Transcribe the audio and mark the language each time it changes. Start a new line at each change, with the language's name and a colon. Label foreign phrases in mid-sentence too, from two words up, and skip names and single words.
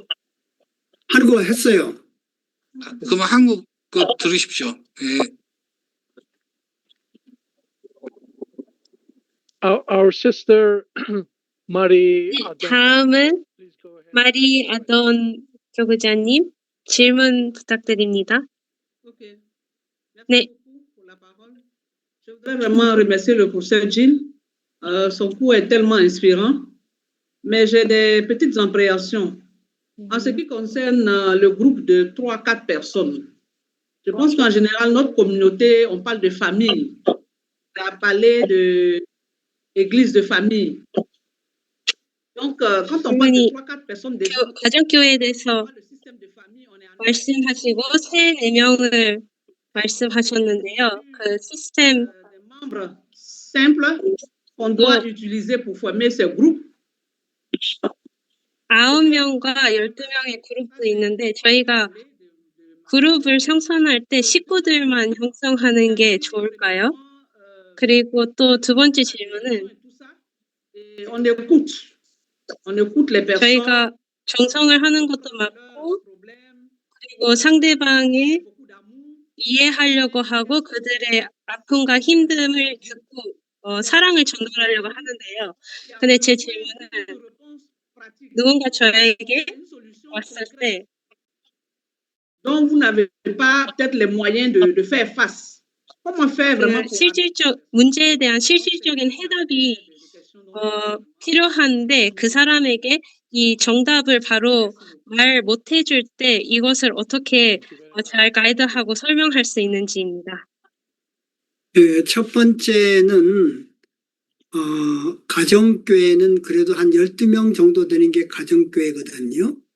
Korean: 한국어 했어요. 그러면 한국 거 들으십시오. 예.
English: Our sister Marie
Korean: 네, Adam, 다음은
English: please go ahead.
Korean: 마리 아돈 교구자님 질문 부탁드립니다.
French: Ok. Merci
Korean: 네.
French: beaucoup pour la parole. Je voudrais vraiment remercier le professeur Gilles. Son cours est tellement inspirant, mais j'ai des petites appréhensions. En ce qui concerne le groupe de 3-4 personnes, je pense qu'en général, notre communauté, on parle de famille. On a parlé d'église de famille. Donc, quand on parle de 3-4 personnes, déjà,
Korean: 가정교회에 대해서
French: le système de famille, on est en
Korean: 말씀하시고 3-4명을 말씀하셨는데요. 그 시스템
French: des membres simples qu'on doit utiliser pour former ces groupes.
Korean: 9명과 12명의 그룹도 있는데 저희가 그룹을 형성할 때 식구들만 형성하는 게 좋을까요? 그리고 또 두 번째 질문은
French: On écoute les personnes.
Korean: 저희가 정성을 하는 것도 맞고 그리고 상대방의 이해하려고 하고 그들의 아픔과 힘듦을 듣고 사랑을 전달하려고 하는데요. 근데 제 질문은 누군가 저에게 왔을 때
French: Donc, vous n'avez pas peut-être les moyens de faire face. Comment faire vraiment pour
Korean: 실질적 문제에 대한 실질적인 해답이 필요한데 그 사람에게 이 정답을 바로 말 못 해줄 때 이것을 어떻게 잘 가이드하고 설명할 수 있는지입니다. 네, 첫 번째는 가정교회는 그래도 한 12명 정도 되는 게 가정교회거든요.